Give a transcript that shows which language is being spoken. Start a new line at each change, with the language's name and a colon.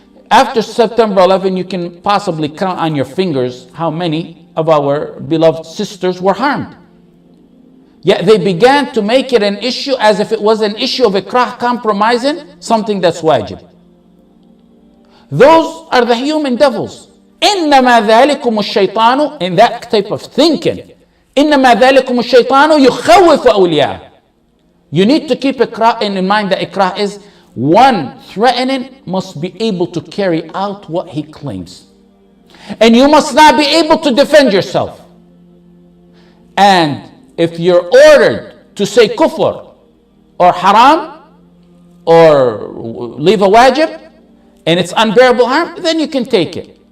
English: After September 11, you can possibly count on your fingers how many of our beloved sisters were harmed. Yet they began to make it an issue as if it was an issue of Ikraah, compromising something that's wajib. Those are the human devils.
Arabic: إنما ذلكم الشيطان,
English: in that type of thinking,
Arabic: إنما ذلكم الشيطان يخوف أولياءه.
English: You need to keep in mind that Ikrah is one threatening must be able to carry out what he claims. And you must not be able to defend yourself. And if you're ordered to say kufr or haram or leave a wajib and it's unbearable harm, then you can take it.